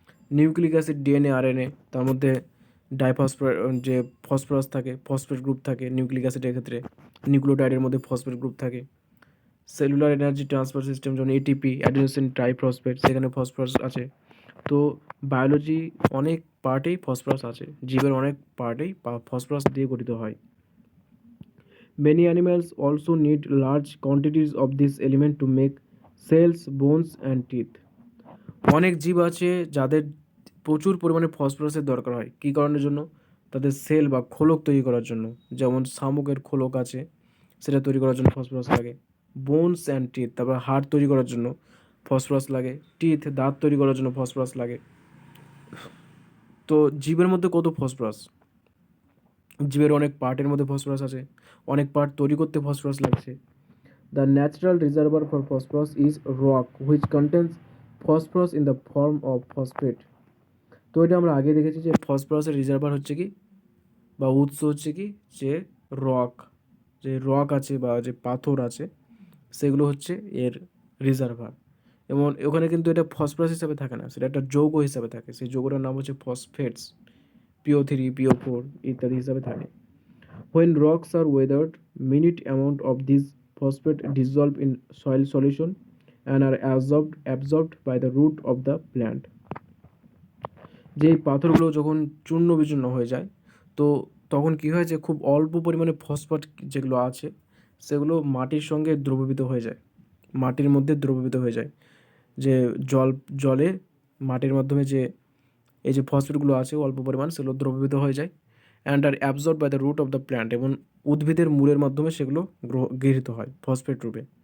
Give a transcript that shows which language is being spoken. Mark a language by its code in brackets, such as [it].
[bn] Nucleic acid, DNA, RNA, তার মধ্যে diphosphate, যে ফসফরাস থাকে, ফসফেট গ্রুপ থাকে নিউক্লিক অ্যাসিডের ক্ষেত্রে। নিউক্লিওটাইডের মধ্যে ফসফেট গ্রুপ থাকে। সেলুলার এনার্জি ট্রান্সফার সিস্টেম, যেমন এটিপি, অ্যাডিনোসিন ট্রাইফসফেট, সেখানে ফসফরাস আছে। তো বায়োলজি অনেক পার্টেই ফসফরাস আছে, জীবের অনেক পার্টেই ফসফরাস দিয়ে গঠিত হয়। [en] Many animals also need large quantities of this element to make cells, bones and teeth. [bn] অনেক জীব আছে যাদের প্রচুর পরিমাণে ফসফরাসের দরকার হয়। কী কারণের জন্য? তাদের সেল বা খোলক তৈরি করার জন্য। যেমন শামুকের খোলক আছে, সেটা তৈরি করার জন্য ফসফরাস লাগে। [en] bones and teeth, [bn] তারপর হাড় তৈরি করার জন্য ফসফরাস লাগে। টিথ, দাঁত তৈরি করার জন্য ফসফরাস লাগে। তো জীবের মধ্যে কত ফসফরাস? জীবের অনেক পার্টের মধ্যে ফসফরাস আছে, অনেক পার্ট তৈরি করতে ফসফরাস লাগছে। [en] The natural reservoir for phosphorus is rock which contains phosphorus in the form of phosphate. [bn] তো এটা আমরা আগে দেখেছি যে ফসফরাসের রিজার্ভার হচ্ছে কি বা উৎস হচ্ছে কি, যে রক, যে রক আছে বা যে পাথর আছে সেগুলো হচ্ছে এর রিজার্ভার। এবং ওখানে কিন্তু এটা ফসফরাস হিসাবে থাকে না, সেটা একটা যৌগ হিসাবে থাকে। সেই যৌগটার নাম হচ্ছে ফসফেটস, PO3, PO4 ইত্যাদি হিসাবে থাকে। [en] When rocks are weathered, minute amount of these phosphate dissolve in soil solution and are absorbed by the root of the plant. [bn] যে পাথরগুলো যখন চূর্ণ বিচূর্ণ হয়ে যায়, তো তখন কী হয় যে খুব অল্প পরিমাণে ফসফেট যেগুলো আছে সেগুলো মাটির সঙ্গে দ্রবীভূত হয়ে যায়, মাটির মধ্যে দ্রবীভূত হয়ে যায়। যে জলে মাটির মাধ্যমে যে এই যে ফসফেটগুলো আছে অল্প পরিমাণ, সেগুলো দ্রবীভূত হয়ে যায় [en] and আর absorb by the root of the plant, [bn] এবং উদ্ভিদের মূলের মাধ্যমে সেগুলো গৃহীত হয় ফসফেট রূপে।